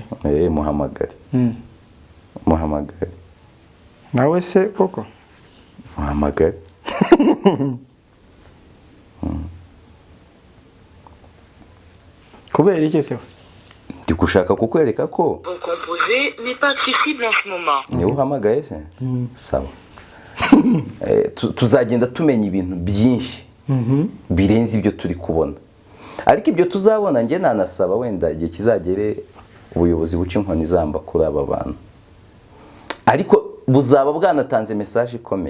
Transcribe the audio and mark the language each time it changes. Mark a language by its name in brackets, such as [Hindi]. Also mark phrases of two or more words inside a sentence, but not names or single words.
[Kinyarwanda] muhamagare muhamagare nawe se koko muhamagare kubera iki se ndi gushaka kukwereka ko [French] composé n'est pas accessible en ce moment [Kinyarwanda] niwe uhamagaye se sawa tuzagenda tumenya ibintu byinshi birenze ibyo turi kubona ariko ibyo tuzabona nge nanasaba wenda igihe kizagere ubuyobozi buca inkoni zamba kuri aba bantu ariko buzaba bwanatanze message ikomeye